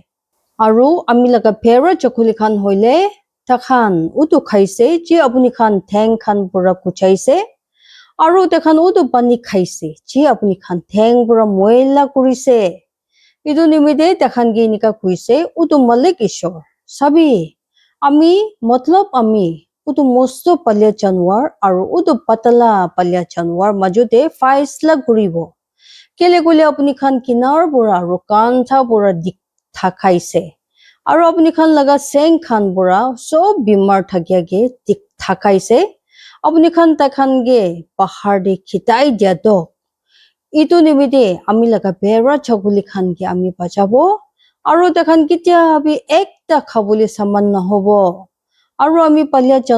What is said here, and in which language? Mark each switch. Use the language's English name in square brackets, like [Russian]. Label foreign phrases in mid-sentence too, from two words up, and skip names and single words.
[Naga Pidgin] aru ami laga bera chakuli khan hoile takhan utu khaise ji apuni khan theng khan pura kuchaise aru takhan utu pani khaise ji apuni khan theng pura moila kurise itu nimide takhan ge nika kuise utu malik ishor sabi ami matlab ami utu mosto palya janwar aru utu patala palya janwar majote faisla kuribo kele kule apuni khan kinar bura aru kantha bura dik thakaise aru apuni khan laga seng khan bura sob bimar thakya ge dik thakaise apuni khan ta khan ge bahar de khitai dia do itu nimite ami laga bera chakuli khan ge ami bachabo aru ta khan kitya bi ekta khabuli saman na hobo aru ami palya